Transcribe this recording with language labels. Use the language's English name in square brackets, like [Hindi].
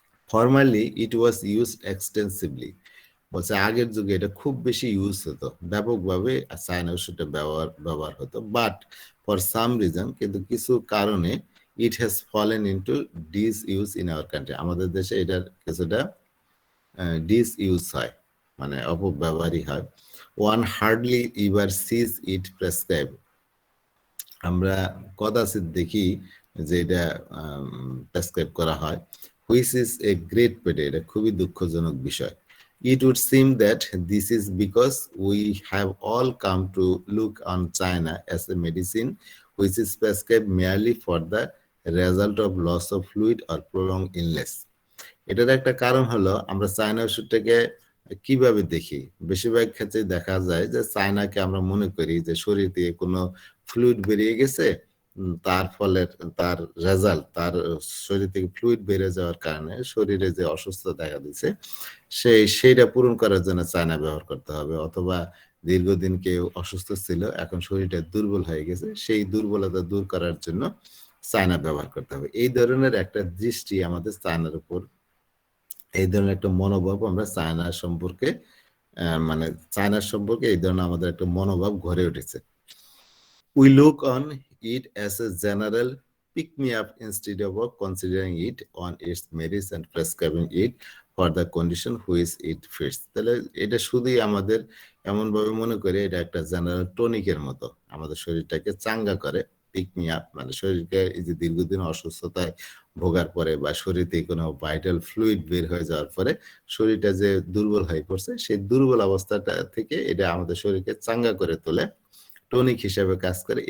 [English] formerly it was used extensively, [Bangla] বলছে আগের যুগে এটা খুব বেশি ইউজ হতো, ব্যাপকভাবে চায়না ওষুধটা ব্যবহার হতো, [English] but for some reason, [Bangla] কিন্তু কিছু কারণে [English] it has fallen into disuse in our country, [Bangla] আমাদের দেশে এটার কিছুটা ডিস ইউজ হয়, মানে অপব্যবহারই হয়। [English] one hardly ever sees it prescribe, [Bangla] আমরা কদাচিৎ দেখি যে এটা প্রেসক্রাইব করা হয়, [English] which is a great pity, [Bangla] এটা খুবই দুঃখজনক বিষয়। [English] It would seem that this is because we have all come to look on China as a medicine which is prescribed merely for the result of loss of fluid or prolonged illness. [Bangla] এটার একটা কারণ হলো আমরা China ওষুধটাকে কিভাবে দেখি, বেশিরভাগ ক্ষেত্রে দেখা যায় যে চায়নাকে আমরা মনে করি যে শরীর থেকে কোনো ফ্লুইড বেরিয়ে গেছে, তার ফলে তার রেজাল্ট, তার শরীর থেকে ফ্লুইড বেড়ে যাওয়ার কারণে শরীরে যে অসুস্থতা দেখা দিচ্ছে সেইটা পূরণ করার জন্য চায়না ব্যবহার করতে হবে, অথবা দীর্ঘদিন কেউ অসুস্থ ছিল এখন শরীরটা দুর্বল হয়ে গেছে, সেই দুর্বলতা দূর করার জন্য চায়না ব্যবহার করতে হবে। এই ধরনের একটা দৃষ্টি আমাদের চায়নার উপর, এই ধরনের একটা মনোভাব আমরা চায়নার সম্পর্কে মানে চায়নার সম্পর্কে এই ধরনের আমাদের একটা মনোভাব গড়ে উঠেছে। [English] We look on it as a general pick-me-up instead of considering it on its merits and prescribing it for the condition which it fits. [Bangla] তাহলে এটা শুধুই আমাদের এমনভাবে মনে করে এটা একটা জেনারেল টনিকের মতো, আমাদের শরীরটাকে চাঙ্গা করে। পিক মি আপ মানে শরীরকে এই যে দীর্ঘদিন অসুস্থতায় ভোগার পরে বা শরীর থেকে কোনো ভাইটাল ফ্লুইড বের হয়ে যাওয়ার পরে শরীরটা যে দুর্বল হয়ে পড়ছে, সেই দুর্বল অবস্থাটা থেকে এটা আমাদের শরীরকে চাঙ্গা করে তোলে, টনিক হিসেবে কাজ করে।